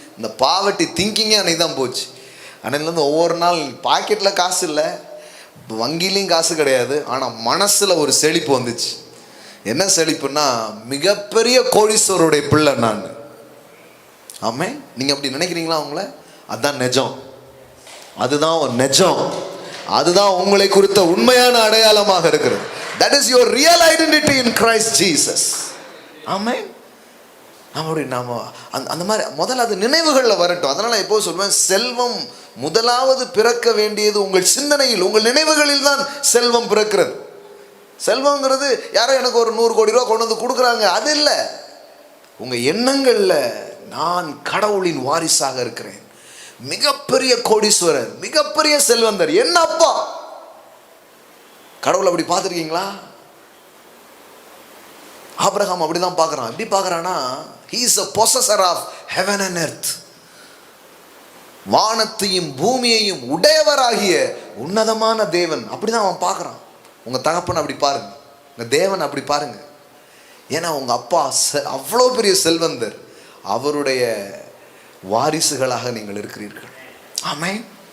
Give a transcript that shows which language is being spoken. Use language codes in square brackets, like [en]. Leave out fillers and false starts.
[ta] இந்த பாவர்ட்டி திங்கிங்கே அன்னைக்கு தான் போச்சு. அன்னையிலேருந்து ஒவ்வொரு நாள் பாக்கெட்டில் காசு இல்லை, வங்கிலையும் காசு கிடையாது, ஆனால் மனசில் ஒரு செழிப்பு வந்துச்சு. என்ன செழிப்புன்னா, மிகப்பெரிய கோடீஸ்வரருடைய பிள்ளை நான். ஆமே, நீங்கள் அப்படி நினைக்கிறீங்களா அவங்கள? அதுதான் நிஜம். அதுதான் ஒரு நிஜம். அதுதான் உங்களை குறித்த உண்மையான அடையாளமாக இருக்கிறது. [en] That is your real identity in Christ Jesus. [ta] ஆமே. நாம அந்த மாதிரி முதல்ல அது நினைவுகளில் வரட்டும். அதனால் எப்போது சொல்லுவேன், செல்வம் முதலாவது பிறக்க வேண்டியது உங்கள் சிந்தனையில், உங்கள் நினைவுகளில் தான் செல்வம் பிறக்கிறது. செல்வங்கிறது யாரோ எனக்கு ஒரு 100 கோடி ரூபா கொண்டு வந்து கொடுக்குறாங்க, அது இல்லை. உங்கள் எண்ணங்களில் நான் கடவுளின் வாரிசாக இருக்கிறேன், மிகப்பெரிய கோடீஸ்வரர், மிகப்பெரிய செல்வந்தர் என்ன அப்பா. கடவுள் அப்படி பார்த்துருக்கீங்களா? ஆபிரகாம் அப்படிதான் பார்க்குறான். எப்படி பார்க்குறான்னா, [en] he is a possessor of heaven and earth. [ta] வானத்தையும் பூமியையும் உடையவராகிய உன்னதமான தேவன். அப்படிதான் அவன் பார்க்குறான். உங்கள் தகப்பன் அப்படி பாருங்க, உங்கள் தேவன் அப்படி பாருங்க. ஏன்னா உங்கள் அப்பா அவ்வளோ பெரிய செல்வந்தர். அவருடைய வாரிசுகளாக நீங்கள் இருக்கிறீர்கள். ஆமென்.